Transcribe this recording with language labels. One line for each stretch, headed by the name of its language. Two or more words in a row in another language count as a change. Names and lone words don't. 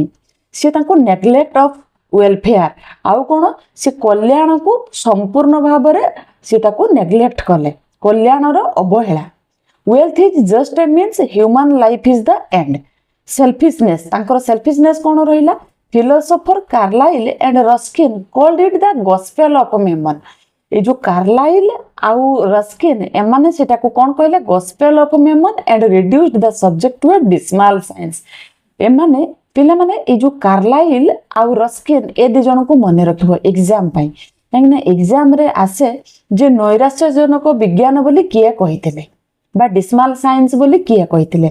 Odia: ସିଏ ତାଙ୍କୁ
English: neglect of welfare,
Odia: ଆଉ କ'ଣ ସେ କଲ୍ୟାଣକୁ ସମ୍ପୂର୍ଣ୍ଣ ଭାବରେ ସେ ତାକୁ ନେଗ୍ଲେକ୍ଟ କଲେ, କଲ୍ୟାଣର ଅବହେଳା।
English: wealth is just a means, human life is the end.
Odia: ସେଲଫିଶନେସ୍, ତାଙ୍କର ସେଲଫିଶନେସ୍ କ'ଣ ରହିଲା,
English: philosopher Carlyle and Ruskin called it the gospel of Mammon.
Odia: ଏଇ ଯେ କାର୍ଲାଇଲ ଆଉ ରସ୍କିନ୍ ଏମାନେ ସେଟାକୁ କ'ଣ କହିଲେ,
English: gospel of Mammon and reduced the subject to a dismal science.
Odia: ଏମାନେ ପିଲାମାନେ ଏଇ ଯୋଉ କାର୍ଲାଇଲ ଆଉ ରସ୍କିନ୍ ଏ ଦି ଜଣଙ୍କୁ ମନେ ରଖିବ ଏକ୍ଜାମ ପାଇଁ, କାହିଁକିନା ଏକ୍ଜାମରେ ଆସେ ଯେ ନୈରାଶ୍ୟଜନକ ବିଜ୍ଞାନ ବୋଲି କିଏ କହିଥିଲେ ବା
English: dismal science
Odia: ବୋଲି କିଏ କହିଥିଲେ।